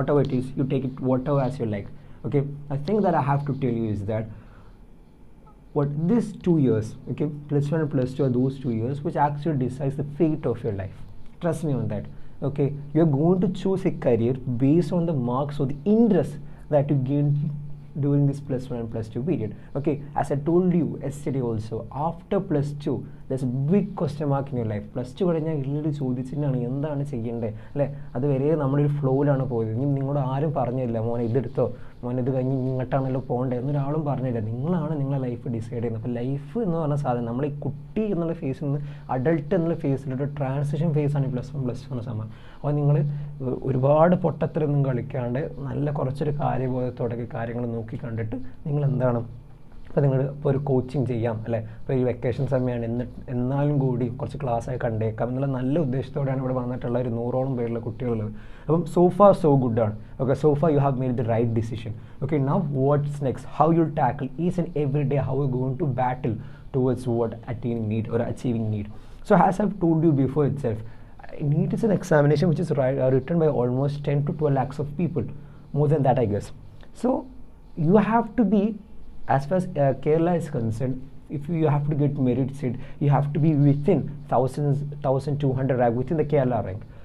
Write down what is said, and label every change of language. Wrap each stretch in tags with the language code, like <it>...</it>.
<en>Whatever it is, you take it whatever as you like. Okay, I think that I have to tell you is that what these 2 years, okay, plus 1 and plus 2 are those 2 years which actually decides the fate of your life. Trust me on that. Okay, you are going to choose a career based on the marks or the interest that you gain during this plus 1 and plus 2 period. Okay, as I told you yesterday also, after plus 2 there's a big question mark in your life.</en> <ml>Plus 2 കഴിഞ്ഞാൽ ഇല്ലൊരു ചോദിച്ചിട്ടാണ് എന്താണ് ചെയ്യേണ്ടത് അല്ലേ, അതുവരെ നമ്മളൊരു ഫ്ലോയിലാണ് പോയത്. ഇനി നിങ്ങളോട് ആരും പറഞ്ഞില്ല മോനെ ഇതെടുത്തോ, മോനെ ഇത് കഴിഞ്ഞ് ഇങ്ങോട്ടാണല്ലോ പോകേണ്ടത് എന്നൊരാളും പറഞ്ഞില്ല. നിങ്ങളാണ് നിങ്ങളെ ലൈഫ് ഡിസൈഡ് ചെയ്യുന്നത്. അപ്പോൾ ലൈഫ് എന്ന് പറഞ്ഞ സാധനം നമ്മൾ ഈ കുട്ടി എന്നുള്ള ഫേസിൽ നിന്ന് അഡൾട്ട് എന്നുള്ള ഫേസിലൊരു ട്രാൻസിഷൻ ഫേസാണ് ഈ പ്ലസ് 1 പ്ലസ് 2 എന്ന സമയം. അപ്പോൾ നിങ്ങൾ ഒരുപാട് പൊട്ടത്തരൊന്നും കളിക്കാണ്ട് നല്ല കുറച്ചൊരു കാര്യബോധത്തോടെ കാര്യങ്ങൾ നോക്കി കണ്ടിട്ട് നിങ്ങൾ എന്താണ്, അപ്പോൾ നിങ്ങൾ ഇപ്പോൾ ഒരു കോച്ചിങ് ചെയ്യാം അല്ലേ, ഇപ്പോൾ ഈ വെക്കേഷൻ സമയമാണ് എന്നാലും കൂടി കുറച്ച് ക്ലാസ്സായി കണ്ടേക്കാം എന്നുള്ള നല്ല ഉദ്ദേശത്തോടെയാണ് ഇവിടെ വന്നിട്ടുള്ള ഒരു 100ഓളം പേരുള്ള കുട്ടികളുള്ളത്.</ml> <en>അപ്പം so far so good ആണ്. Okay, so far you have made the right decision. Okay, now what's next, how you tackle each and every day, how you going to battle towards what attaining NEET or achieving need. So as I've told you before itself, NEET is an examination which is written by almost 10 to 12 lakhs of people, more than that I guess. So you have to be, as far as Kerala is concerned, if you have to get merit seat, you have to be within 1,200 rank, within the Kerala rank.</en>